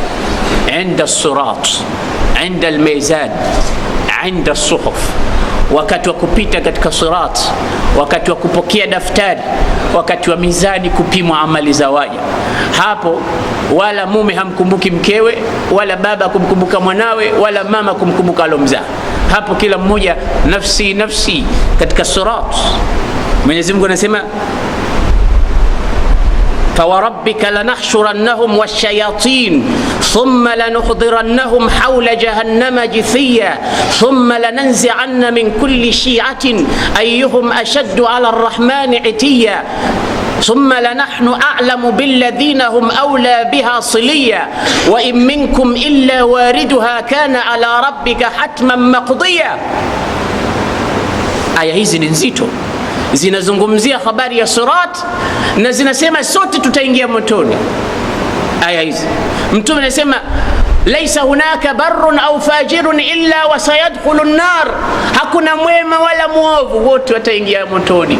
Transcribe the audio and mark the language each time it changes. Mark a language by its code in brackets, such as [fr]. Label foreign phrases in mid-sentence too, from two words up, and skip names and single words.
[ar] عند الصراط، عند الميزان، عند الصحف, [sw] wakati wa kupita katika sirat, wakati wa kupokea daftari, wakati wa mizani kupimwa amali za waja. Hapo wala mume hamkumbuki mkewe, wala baba kumkumbuka mwanawe, wala mama kumkumbuka alomzaa. Hapo kila mmoja nafsi nafsi katika sirat. Mwenyezi Mungu anasema [ar] فوربك لنحشرنهم والشياطين ثم لنحضرنهم حول جهنم جثيا ثم لننزعن من كل شيعة أيهم أشد على الرحمن عتيا ثم لنحن أعلم بالذين هم أولى بها صليا وإن منكم إلا واردها كان على ربك حتما مقضيا. [sw] aya hizi ni nzito, zinazungumzia habari ya sirat na zinasema sote tutaingia motoni. Aya hizi Mtume anasema [ar] ليس هناك بر أو فاجر إلا وسيدخل النار, [sw] hakuna mwema wala muovu, wote wataingia motoni.